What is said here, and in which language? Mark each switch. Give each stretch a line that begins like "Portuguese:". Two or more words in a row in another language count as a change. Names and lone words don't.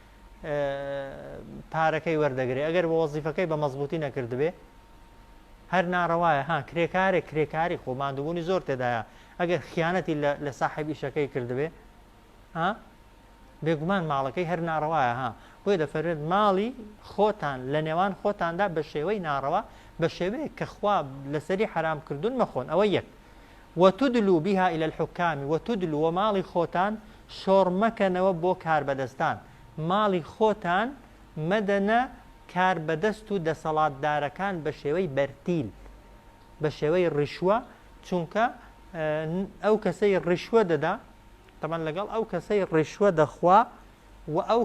Central Kurdish: پارەکەی وەردەگرێ ئەگەر بە وەزیفەکەی بە مەزبوطی نەکردبێ هەر ناڕەوایە کرێکاری خۆماندوبوونی زۆر تێدایە ئەگەر خیانەتی لە ساحب ئیشەکەی کردبێ بێگومان ماڵەکەی هەر ناڕەوایە بۆیە دەفەرێت ماڵی خۆتان لە نێوان خۆتاندا بە شێوەی ناڕەوە بە شێوەیە کە خوا لەسەری حرام کردوون مەخۆن ئەوە یەک
Arabic: وتدلوا بها إلى الحكام وتدلوا
Central Kurdish: وماڵی خۆتان شۆڕ مەکەنەوە بۆ کاربەدەستان ماڵی خۆتان مەدەنە کاربەدەست و دەسەڵاتدارەکان بە شێوەی بەرتیل بە شێوەی ڕیشوە چونکە ئەو کەسەی ڕیشوە دەدا تەمان لەگەڵ ئەو کەسەی ڕیشوە دەخوا و ئەو